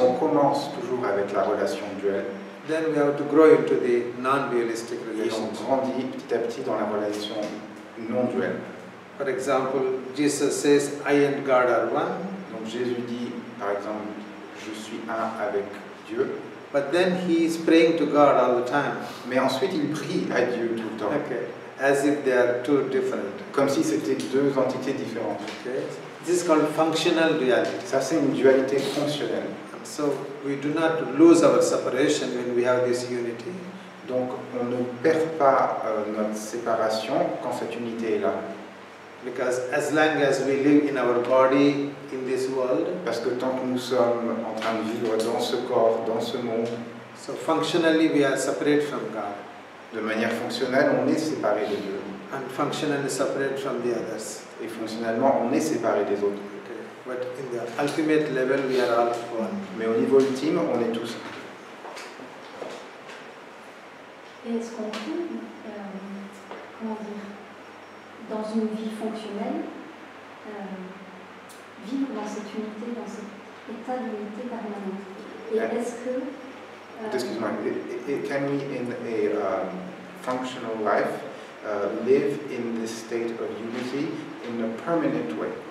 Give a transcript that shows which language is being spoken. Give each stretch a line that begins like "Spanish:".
French: On commence toujours avec la relation duelle.
English: Then we have to grow into the non-dualistic
French: Et
English: relationship.
French: on grandit petit à petit dans la relation non duelle.
English: For example, Jesus says, I and God are one.
French: Donc Jésus dit, par exemple, je suis un avec Dieu.
English: But then he is praying to God all the time.
French: Mais ensuite, il prie à Dieu tout le temps.
English: Okay, as if they are two different.
French: Comme si c'était deux entités différentes.
English: Okay, this is called functional duality.
French: Ça, c'est une dualité fonctionnelle.
English: And so we do not lose our separation when we have this unity.
French: Donc, on ne perd pas notre séparation quand cette unité est là.
English: Because as long as we live in our body in this world,
French: parce que tant que nous sommes en train de vivre dans ce corps, dans ce monde,
English: so functionally we are separate from God.
French: De manière fonctionnelle, on est séparé de Dieu.
English: And functionally separate from the others.
French: Et fonctionnellement, on est séparés des autres.
English: Okay. But in the ultimate level, we are all one.
French: Mais au niveau ultime, on est tous. Et est-ce qu'on peut, comment dire, dans une vie fonctionnelle, vivre dans cette unité, dans cet état d'unité permanente? Et est-ce que... Excuse-moi,
English: can we in a functional life live in this state of unity in a permanent way?